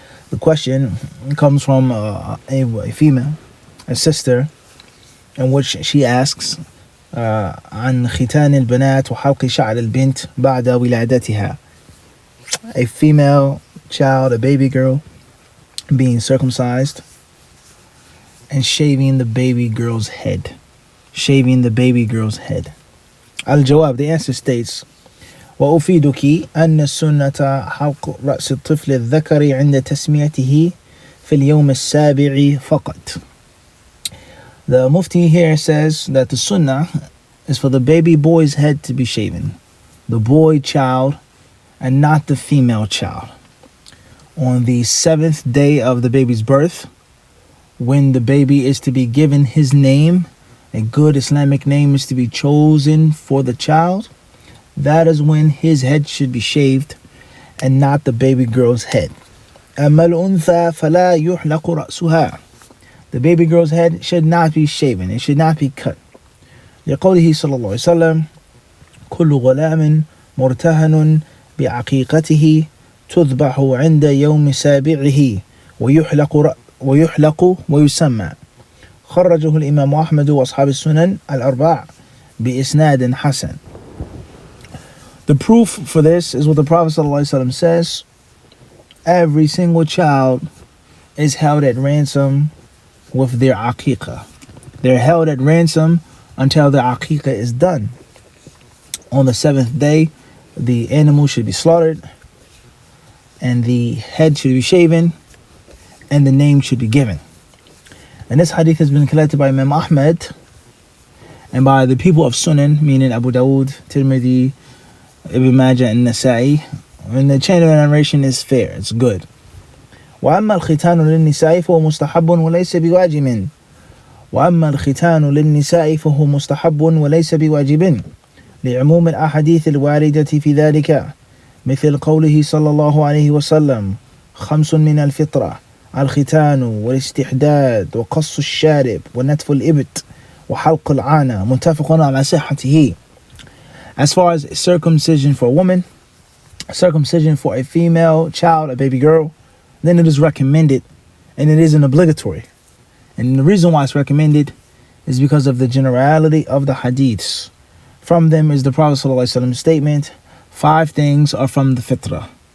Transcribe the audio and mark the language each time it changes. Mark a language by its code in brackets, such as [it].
[en] The question comes from a female, a sister, in which she asks عن ختان البنات وحلق شعر البنت بعد ولادتها. A female child, a baby girl, being circumcised and shaving the baby girl's head. Shaving the baby girl's head. [ar] Al-Jawab, the answer states, وأفيدك أن السنة حلق رأس الطفل الذكر عند تسميته في اليوم السابع فقط. [en] The Mufti here says that the sunnah is for the baby boy's head to be shaven, the boy child and not the female child. On the 7th day of the baby's birth, when the baby is to be given his name, a good Islamic name is to be chosen for the child, that is when his head should be shaved and not the baby girl's head. [ar] أما الأنثى فلا يحلق رأسها. [en] The baby girl's head should not be shaven, it should not be cut. [ar] لقوله صلى الله عليه وسلم كل غلام مرتهن بعقيقته تذبح عند يوم سابعه ويحلق ويسمى. خرجه الإمام أحمد وأصحاب السنن الأربع بإسناد حسن. [en] The proof for this is what the Prophet ﷺ says: every single child is held at ransom with their aqiqah. They're held at ransom until the aqiqah is done. On the 7th day, the animal should be slaughtered, and the head should be shaven, and the name should be given. And this hadith has been collected by Imam Ahmad and by the people of Sunan, meaning Abu Dawud, Tirmidhi, Ibn Majah, and Nasa'i. And the chain of narration is fair, it's good. [ar] وأما الختان للنساء فهو مستحب وليس بواجب. وأما الختان للنساء فهو مستحب وليس بواجب لعموم الأحاديث الواردة في ذلك مثل قوله صلى الله عليه وسلم 5 من الفطرة الختان والاستحداد وقص الشارب ونتف الإبط وحلق العانة متفق على صحته. [en] As far as circumcision for a woman, circumcision for a female child, a baby girl, then it is recommended and it isn't obligatory. And the reason why it's recommended is because of the generality of the hadiths. From them is the Prophet ﷺ statement, 5 things are from the fitrah.